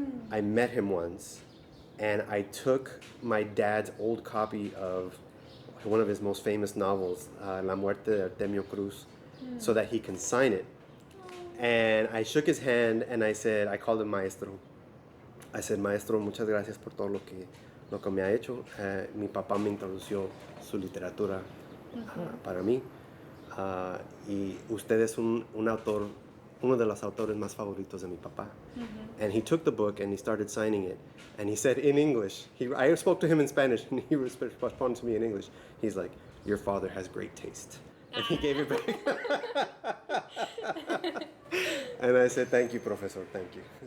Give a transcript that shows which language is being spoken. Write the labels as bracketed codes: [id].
[en] I met him once, and I took my dad's old copy of one of his most famous novels, La Muerte de Artemio Cruz, so that he can sign it. And I shook his hand and I called him Maestro. I said, [es] Maestro, muchas gracias por todo lo que me ha hecho. Mi papá me introdució su literatura. para mí. Y usted es un autor, uno de los autores más favoritos de mi papá. [en] And he took the book and he started signing it. And he said in English, I spoke to him in Spanish and he responded to me in English. He's like, your father has great taste. And he gave it back. And I said, thank you, Professor, thank you.